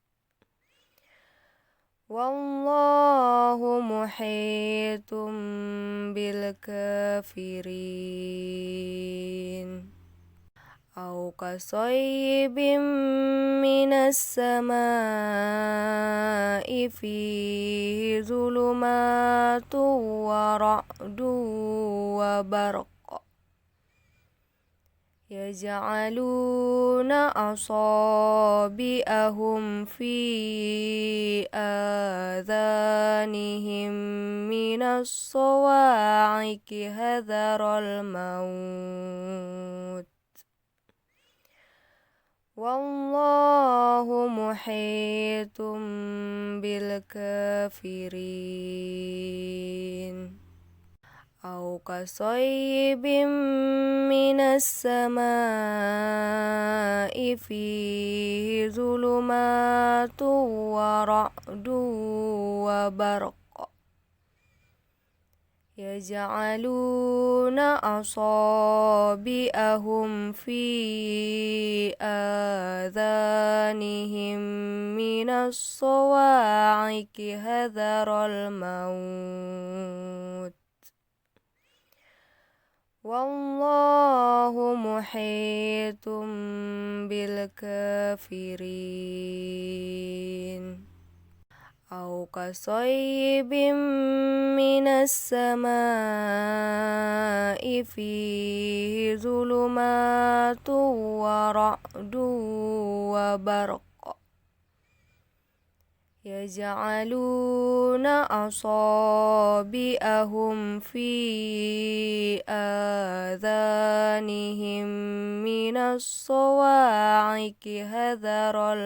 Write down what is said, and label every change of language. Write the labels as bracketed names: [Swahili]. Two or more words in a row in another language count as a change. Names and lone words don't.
[Arabic] والله محيط بالكافرين. أو كصيب من السماء فيه ظلمات ورعد وبرق يجعلون أصابعهم في آذانهم من الصواعق حذر الموت. والله محيط بالكافرين. أو كصيب من السماء فيه ظلمات ورعد وبرق يجعلون أصابعهم في آذانهم من الصواعق حذر الموت. والله محيط بالكافرين. أو كصيب من السماء فيه ظلمات ورعد وبرق يجعلون أصابعهم في آذانهم من الصواعق حذر